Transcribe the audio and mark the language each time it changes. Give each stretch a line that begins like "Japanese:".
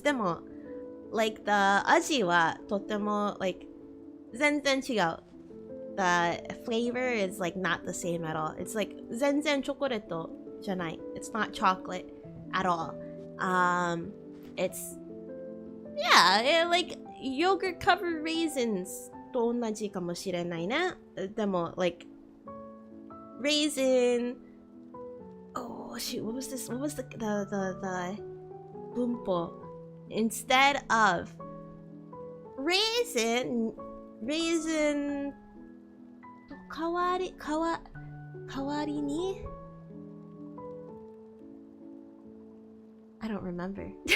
Japanese: Demo, like the aji wa totemo like zenzen chigau.
English: The flavor is like not the same at all. It's like
Japanese: zenzen chocolate janai.
English: It's not chocolate at all. It's like yogurt covered raisins.
Japanese: と同じかもしれないね。でも
English: like raisin. Oh shoot! What was this? What was the bunpo? Instead of raisin
Japanese: 代わりに
English: I don't remember.